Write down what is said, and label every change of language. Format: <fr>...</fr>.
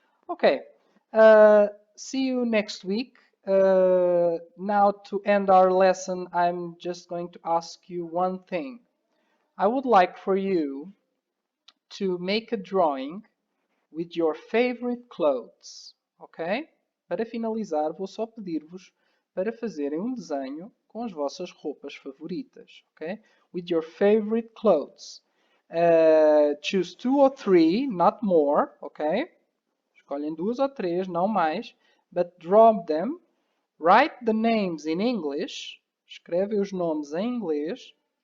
<en>Okay, see you next week. Now to end our lesson, I'm just going to ask you one thing. I would like for you to make a drawing with your favorite clothes, ok?</en> <pt>Para finalizar, vou só pedir-vos para fazerem um desenho com as vossas roupas favoritas, ok?</pt> <en>With your favorite clothes. Choose 2 or 3, not more, ok?</en> <pt>Escolhem 2 ou 3, não mais,</pt> <en>but draw them. Write the names in English.</en> <pt>Escreve os nomes em inglês.</pt>